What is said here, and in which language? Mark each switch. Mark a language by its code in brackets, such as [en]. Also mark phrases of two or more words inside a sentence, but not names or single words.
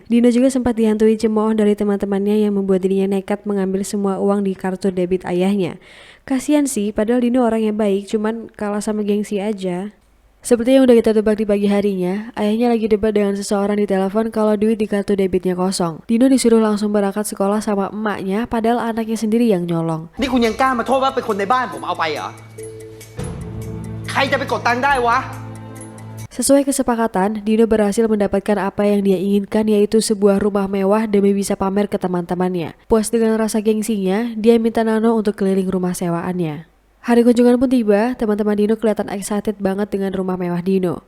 [id] Dino juga sempat dihantui cemooh dari teman-temannya yang membuat dirinya nekat mengambil semua uang di kartu debit ayahnya. Kasian sih, padahal Dino orangnya baik, cuman kalah sama gengsi aja. Seperti yang udah kita tebak di pagi harinya, ayahnya lagi debat dengan seseorang di telepon kalau duit di kartu debitnya kosong. Dino disuruh langsung berangkat sekolah sama emaknya, padahal anaknya sendiri yang nyolong. [th] นี่คุณยังกล้ามาโทษว่าเป็นคนในบ้านผมเอาไปเหรอใครจะไปกดตังค์ได้วะ [id] Sesuai kesepakatan, Dino berhasil mendapatkan apa yang dia inginkan, yaitu sebuah rumah mewah demi bisa pamer ke teman-temannya. Puas dengan rasa gengsinya, dia minta Nano untuk keliling rumah sewaannya. Hari kunjungan pun tiba, teman-teman Dino kelihatan excited banget dengan rumah mewah Dino.